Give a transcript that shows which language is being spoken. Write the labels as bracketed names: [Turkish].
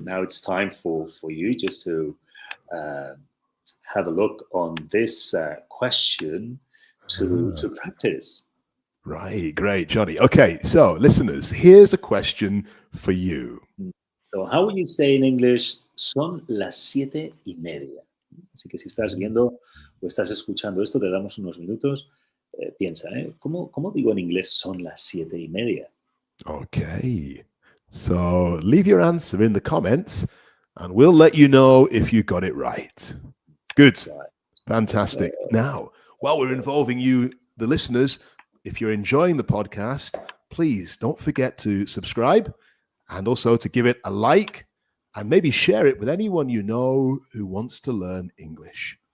[English] Now it's time for you just to have a look on this question to practice. Right, great, Johnny. Okay, so listeners, here's a question for you. So how would you say in English, [Spanish] son las 7:30? Así que si estás viendo o estás escuchando esto, te damos unos minutos. Piensa, ¿Cómo digo en inglés son las 7:30? [English] Okay, so leave your answer in the comments and we'll let you know if you got it right. Good, fantastic. Now, while we're involving you, the listeners, if you're enjoying the podcast, please don't forget to subscribe and also to give it a like and maybe share it with anyone you know who wants to learn English.